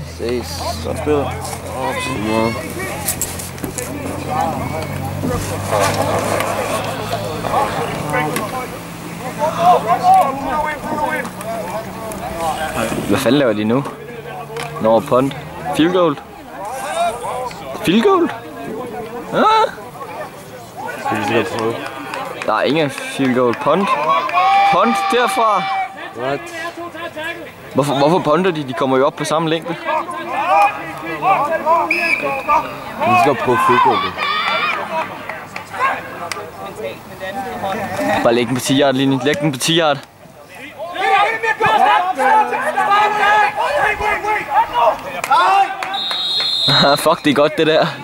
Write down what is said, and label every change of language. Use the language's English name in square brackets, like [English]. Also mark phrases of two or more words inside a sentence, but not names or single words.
[Danish] Ses. Godt spillet. Hvad fanden laver de nu? Nå, [English] punt. Field goal. Field goal? [Danish] Ah? Der er ingen [English] field goal. [Danish] Punt. Punt derfra. [English] What? [Danish] Hvorfor punter de? De kommer jo op på samme længde. Vi skal prøve [English] field goal. [Danish] Bare læg den på 10 yard linjen. Læg den på 10 yard. Fuck, det er godt det der.